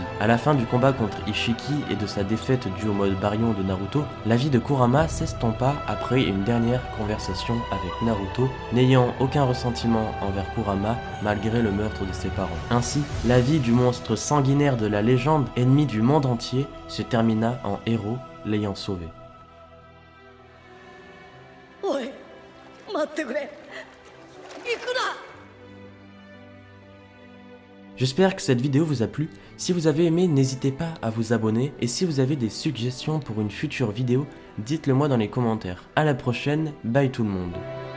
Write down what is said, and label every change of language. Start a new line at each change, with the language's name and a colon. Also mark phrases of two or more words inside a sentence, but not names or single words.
French: À la fin du combat contre Ishiki et de sa défaite due au mode Baryon de Naruto, la vie de Kurama s'estompa après une dernière conversation avec Naruto, n'ayant aucun ressentiment envers Kurama malgré le meurtre de ses parents. Ainsi, la vie du monstre sanguinaire de la légende, ennemi du monde entier, se termina en héros l'ayant sauvé.
Japanese: Oi, 待ってくれ。
French: J'espère que cette vidéo vous a plu. Si vous avez aimé, n'hésitez pas à vous abonner. Et si vous avez des suggestions pour une future vidéo, dites-le moi dans les commentaires. À la prochaine, bye tout le monde.